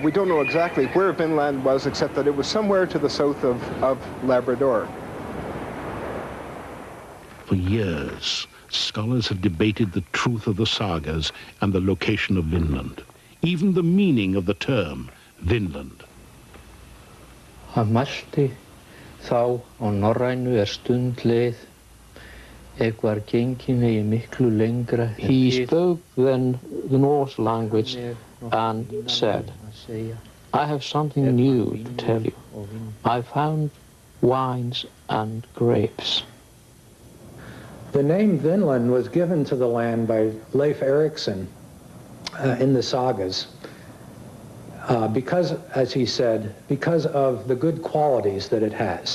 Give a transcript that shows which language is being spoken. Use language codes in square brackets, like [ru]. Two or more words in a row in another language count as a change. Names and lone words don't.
[en] We don't know exactly where Vinland was, except that it was somewhere to the south of Labrador. For years, scholars have debated the truth of the sagas and the location of Vinland, even the meaning of the term Vinland. [is] Hann mælti þá á norrænu stund leið, var gengin eigi miklu lengra. [en] He spoke then the Norse language and said, I have something new to tell you. I found wines and grapes. The name Vinland was given to the land by Leif Erikson in the sagas because, as he said, because of the good qualities that it has.